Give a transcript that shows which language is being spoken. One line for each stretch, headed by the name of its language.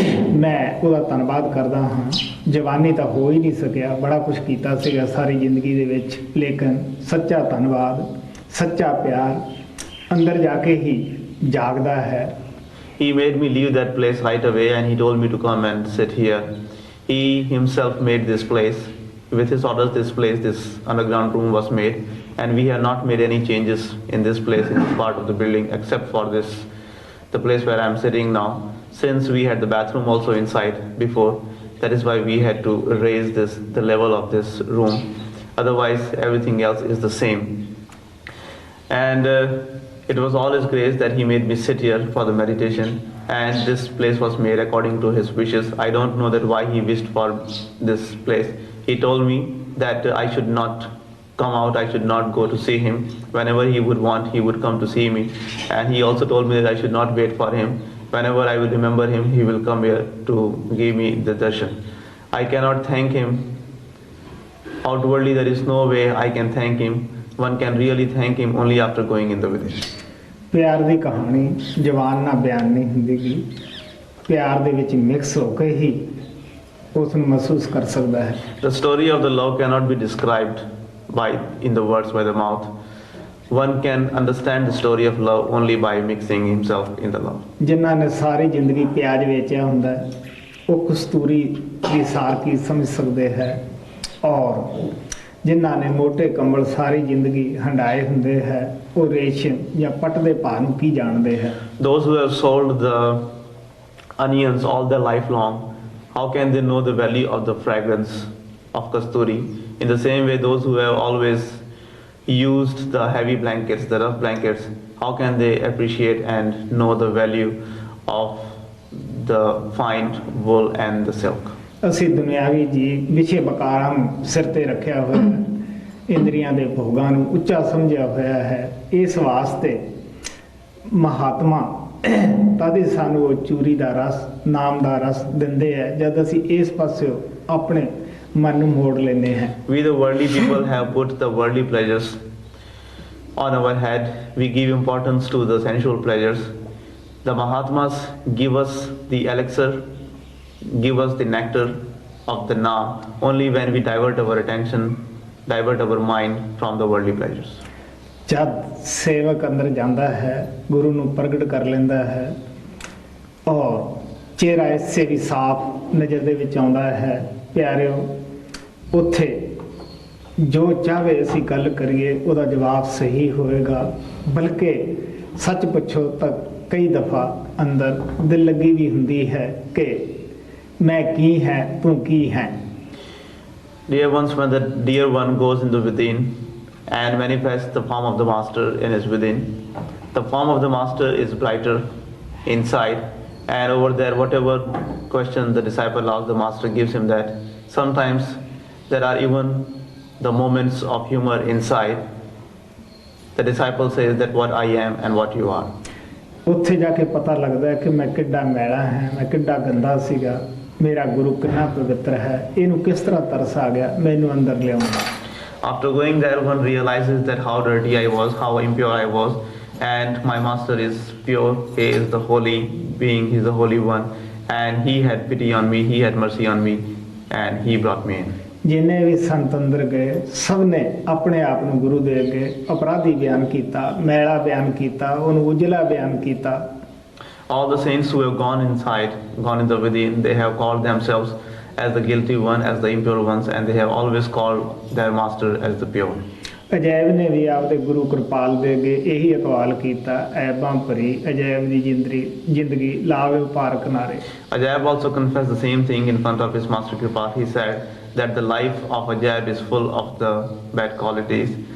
Punjabi: ਮੈਂ ਉਹਦਾ ਧੰਨਵਾਦ ਕਰਦਾ ਹਾਂ। ਜਵਾਨੀ ਤਾਂ ਹੋ ਹੀ ਨਹੀਂ ਸਕਿਆ, ਬੜਾ ਕੁਛ ਕੀਤਾ ਸੀਗਾ ਸਾਰੀ ਜ਼ਿੰਦਗੀ ਦੇ ਵਿੱਚ, ਲੇਕਿਨ ਸੱਚਾ ਧੰਨਵਾਦ, ਸੱਚਾ ਪਿਆਰ ਅੰਦਰ ਜਾ ਕੇ ਹੀ ਜਾਗਦਾ ਹੈ।
English: He made me leave that place right away and he told me to come and sit here. He himself made this place. With his orders, this underground room was made, and we have not made any changes in this place, in this part of the building, except for the place where I am sitting now. Since we had the bathroom also inside before, that is why we had to raise the level of this room. Otherwise, everything else is the same. And it was all His grace that He made me sit here for the meditation, and this place was made according to His wishes. I don't know that why He wished for this place. He told me that I should not come out, I should not go to see Him. Whenever He would want, He would come to see me. And He also told me that I should not wait for Him. Whenever I will remember Him, He will come here to give me the darshan. I cannot thank Him. Outwardly, there is no way I can thank Him. One can really thank Him only after going in the village.
Punjabi: ਪਿਆਰ ਦੀ ਕਹਾਣੀ ਜ਼ਬਾਨ ਨਾਲ ਬਿਆਨ ਨਹੀਂ ਹੁੰਦੀ ਗੀ, ਪਿਆਰ ਦੇ ਵਿੱਚ ਮਿਕਸ ਹੋ ਕੇ ਹੀ ਉਸ ਨੂੰ ਮਹਿਸੂਸ ਕਰ ਸਕਦਾ ਹੈ।
English: The story of the love cannot be described in the words, by the mouth. One can understand the story of love only by mixing himself in the love.
Punjabi: ਜਿਨ੍ਹਾਂ ਨੇ ਸਾਰੀ ਜ਼ਿੰਦਗੀ ਪਿਆਜ਼ ਵੇਚਿਆ ਹੁੰਦਾ ਹੈ, ਉਹ ਕਸਤੂਰੀ ਦੀ ਸਾਰ ਕੀ ਸਮਝ ਸਕਦੇ ਹੈ, ਔਰ ਜਿਨ੍ਹਾਂ ਨੇ ਮੋਟੇ ਕੰਬਲ ਸਾਰੀ ਜ਼ਿੰਦਗੀ ਹੰਡਾਏ ਹੁੰਦੇ ਹੈ, ਉਹ ਰੇਸ਼ਮ ਜਾਂ ਪੱਟ ਦੇ ਭਾਅ ਨੂੰ ਕੀ ਜਾਣਦੇ ਹੈ।
English: Those who have sold the onions all their life long, how can they know the value of the fragrance of kasturi? In the same way, those who have always used the heavy blankets, the rough blankets, how can they appreciate and know the value of the fine wool and the silk?
Punjabi: ਅਸੀਂ ਦੁਨਿਆਵੀ ਜੀ ਵਿਸ਼ੇ ਬਕਾਰਾਂ ਨੂੰ ਸਿਰ ਤੇ ਰੱਖਿਆ ਹੋਇਆ ਹੈ, ਇੰਦਰੀਆਂ ਦੇ ਭੋਗਾਂ ਨੂੰ ਉੱਚਾ ਸਮਝਿਆ ਹੋਇਆ ਹੈ। ਇਸ ਵਾਸਤੇ ਮਹਾਤਮਾ ਤਦ ਹੀ ਸਾਨੂੰ ਉਹ ਚੂਰੀ ਦਾ ਰਸ, ਨਾਮ ਦਾ ਰਸ ਦਿੰਦੇ ਹੈ, ਜਦ ਅਸੀਂ ਇਸ ਪਾਸਿਓ ਆਪਣੇ ਮਨ ਨੂੰ ਮੋੜ ਲੈਂਦੇ ਹਾਂ।
English: We the worldly people have put the worldly pleasures on our head. We give importance to the sensual pleasures. The Mahatmas give us the elixir, give us the nectar of the Naam only when we divert our attention, divert our mind from the worldly pleasures.
Punjabi: ਜਦ ਸੇਵਕ ਅੰਦਰ ਜਾਂਦਾ ਹੈ, ਗੁਰੂ ਨੂੰ ਪ੍ਰਗਟ ਕਰ ਲੈਂਦਾ ਹੈ, ਔਰ ਚਿਹਰਾ ਇਸੇ ਵੀ ਸਾਫ਼ ਨਜ਼ਰ ਦੇ ਵਿੱਚ ਆਉਂਦਾ ਹੈ। ਪਿਆਰਿਓ, ਉੱਥੇ ਜੋ ਚਾਹਵੇ ਅਸੀਂ ਗੱਲ ਕਰੀਏ ਉਹਦਾ ਜਵਾਬ ਸਹੀ ਹੋਏਗਾ, ਬਲਕਿ ਸੱਚ ਪੁੱਛੋ ਤਾਂ ਕਈ ਦਫਾ ਅੰਦਰ ਦਿਲ ਲੱਗੀ ਵੀ ਹੁੰਦੀ ਹੈ ਕਿ ਮੈਂ ਕੀ ਹੈ, ਤੂੰ ਕੀ ਹੈ।
English: Dear ones, when the dear one goes into within and manifests the form of the master in his within, the form of the master is brighter inside, and over there whatever question the disciple asks, the master gives him that. Sometimes there are even the moments of humor inside. The disciple says that what I am and what you are.
Punjabi: ਉੱਥੇ ਜਾ ਕੇ ਪਤਾ ਲੱਗਦਾ ਹੈ ਕਿ ਮੈਂ ਕਿੱਡਾ ਮੈਲਾ ਹਾਂ, ਮੈਂ ਕਿੱਡਾ ਗੰਦਾ ਸੀਗਾ, ਮੇਰਾ ਗੁਰੂ ਕਿੰਨਾ ਪਵਿੱਤਰ ਹੈ, ਇਹਨੂੰ ਕਿਸ ਤਰ੍ਹਾਂ ਤਰਸ ਆ ਗਿਆ ਮੈਨੂੰ ਅੰਦਰ ਲਿਆਉਣਾ।
English: After going there, one realizes that how dirty I was, how impure I was, and my master is pure. He is the holy being, he is the holy one, and he had pity on me, he had mercy on me, and he brought me in.
Punjabi: ਜਿੰਨੇ ਵੀ ਸੰਤ ਅੰਦਰ ਗਏ, ਸਭ ਨੇ ਆਪਣੇ ਆਪ ਨੂੰ ਗੁਰੂ ਦੇ ਅੱਗੇ ਅਪਰਾਧੀ ਬਿਆਨ ਕੀਤਾ, ਮੈਲਾ ਬਿਆਨ ਕੀਤਾ, ਉਹਨੂੰ ਉਜਲਾ ਬਿਆਨ ਕੀਤਾ।
English: All the saints who have gone inside, gone in the within, they have called themselves as the guilty one, as the impure ones, and they have always called their master as the pure.
Punjabi: Ajaib ਨੇ ਵੀ ਆਪਦੇ ਗੁਰੂ ਕਿਰਪਾਲ ਦੇ ਅੱਗੇ ਇਹੀ ਅਕਵਾਲ ਕੀਤਾ, ਐਬਾਂ ਭਰੀ ਅਜੈਬ ਦੀ ਜ਼ਿੰਦਗੀ ਲਾਵੇ ਭਾਰ ਕਿਨਾਰੇ।
English: Ajaib also confessed the same thing in front of his master Kripal. He said that the life of Ajaib is full of the bad qualities.